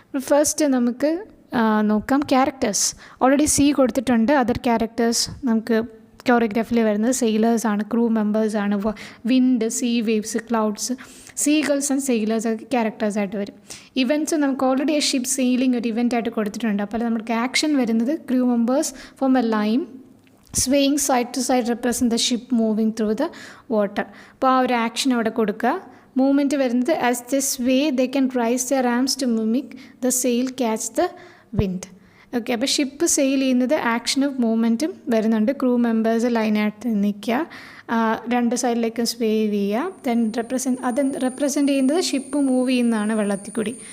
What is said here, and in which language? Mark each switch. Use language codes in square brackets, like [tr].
[ml] First നമുക്ക് നോക്കാം characters. Already C കൊടുത്തിട്ടുണ്ട്. അതർ ക്യാരക്ടേഴ്സ് നമുക്ക് കൊറിയോഗ്രാഫിയിൽ വരുന്നത് സെയിലേഴ്സാണ്, crew മെമ്പേഴ്സാണ്. Wind, see waves, clouds, seagulls and sailors ഒക്കെ ക്യാരക്ടേഴ്സായിട്ട് വരും. ഇവൻറ്റ്സ് നമുക്ക് ഓൾറെഡി എ ഷിപ്പ് സെയിലിംഗ് ഒരു ഇവൻ്റായിട്ട് കൊടുത്തിട്ടുണ്ട്. അപ്പോൾ നമുക്ക് ആക്ഷൻ വരുന്നത് [en] Crew members form a line swaying side to side represent the ship moving through the water. [ml] അപ്പോൾ ആ ഒരു ആക്ഷൻ അവിടെ കൊടുക്കുക. മൂവ്മെൻറ്റ് വരുന്നത് [en] As the sway they can raise their arms to mimic the sail catch the wind. [ml] Okay, അപ്പോൾ ship sale ചെയ്യുന്നത് ആക്ഷനും മൂവ്മെൻറ്റും വരുന്നുണ്ട്. ക്രൂ മെമ്പേഴ്സ് ലൈനായിട്ട് നിൽക്കുക, രണ്ട് സൈഡിലേക്കും സ്വേവ് ചെയ്യുക. ദെൻ അത് റെപ്രസെൻറ്റ് ചെയ്യുന്നത് ഷിപ്പ് മൂവ് ചെയ്യുന്നതാണ് വെള്ളത്തിൽ കൂടി.